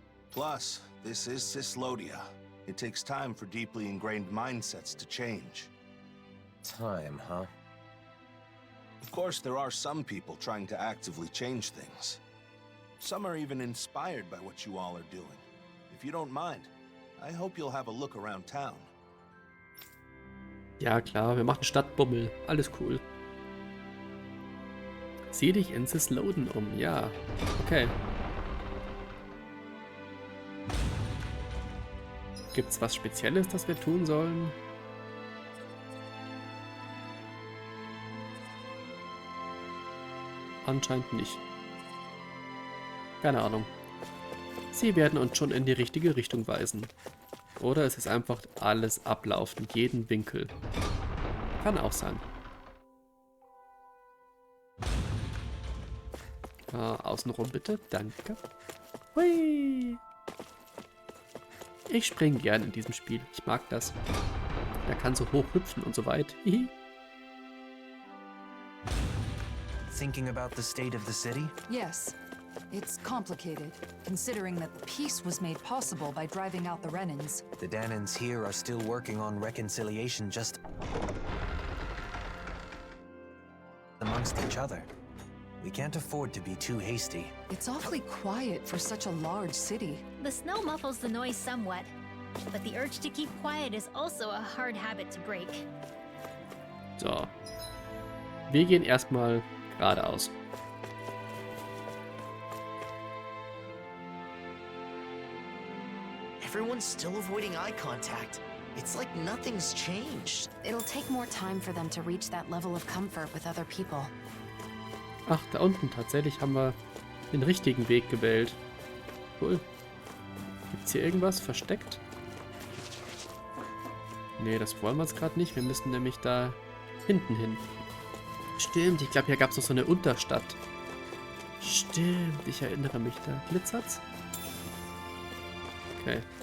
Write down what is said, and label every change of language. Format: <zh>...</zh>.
<en>Plus, this is Cysloden. It takes time for deeply ingrained mindsets to change. Time, huh? Of course, there are some people trying to actively change things. Some are even inspired by what you all are doing. If you don't mind, I hope you'll have a look around town.</en> <de>Ja klar, wir machen Stadtbummel. Alles cool. Sieh dich in Cysloden um. Ja, okay. Gibt's was Spezielles, das wir tun sollen? Anscheinend nicht. Keine Ahnung. Sie werden uns schon in die richtige Richtung weisen. Oder es ist einfach alles ablaufen, jeden Winkel. Kann auch sein. Außenrum bitte, danke. Hui. Ich springe gern in diesem Spiel. Ich mag das. Er kann so hoch hüpfen und so weit. Hihi.</de> <en>Thinking about the state of the city? Yes. It's complicated, considering that the peace was made possible by driving out the Renins. The Danins here are still working on reconciliation just amongst each other. We can't afford to be too hasty. It's awfully quiet for such a large city. The snow muffles the noise somewhat, but the urge to keep quiet is also a hard habit to break.</en> <de>So. Wir gehen erstmal geradeaus.</de> <en>Everyone's still avoiding eye contact. It's like nothing's changed. It'll take more time for them to reach that level of comfort with other people.</en> <de>Ach, da unten tatsächlich haben wir den richtigen Weg gewählt. Cool. Gibt's hier irgendwas versteckt? Nee, das wollen wir jetzt gerade nicht. Wir müssen nämlich da hinten hin. Stimmt, ich glaube, hier gab es noch so eine Unterstadt. Stimmt, ich erinnere mich. Da glitzert's. Okay.</de>